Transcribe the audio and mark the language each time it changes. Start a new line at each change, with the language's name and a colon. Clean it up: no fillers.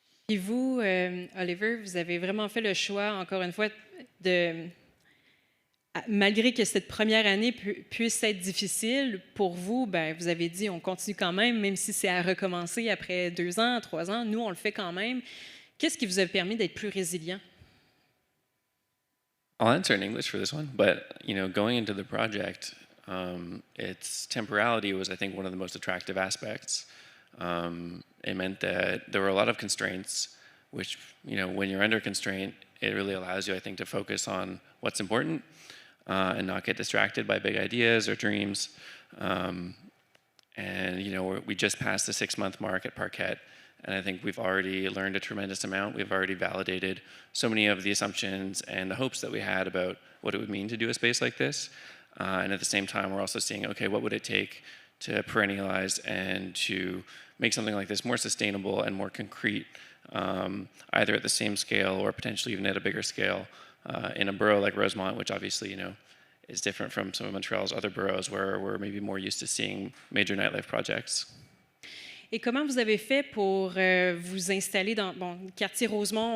French: Et vous, Oliver, vous avez vraiment fait le choix, encore une fois, malgré que cette première année puisse être difficile, pour vous, ben, vous avez dit on continue quand même si c'est à recommencer après 2 ans, 3 ans. Nous, on le fait quand même. Qu'est-ce qui vous a permis d'être plus résilient?
English: I'll answer in English for this one, but going into the project, its temporality was, I think, one of the most attractive aspects. It meant that there were a lot of constraints, which when you're under constraint, it really allows you, I think, to focus on what's important and not get distracted by big ideas or dreams. And we just passed the 6-month mark at Parquet. And I think we've already learned a tremendous amount. We've already validated so many of the assumptions and the hopes that we had about what it would mean to do a space like this. And at the same time, we're also seeing, okay, what would it take to perennialize and to make something like this more sustainable and more concrete, either at the same scale or potentially even at a bigger scale in a borough like Rosemont, which obviously, is different from some of Montreal's other boroughs where we're maybe more used to seeing major nightlife projects.
French: Et comment vous avez fait pour vous installer dans le quartier Rosemont?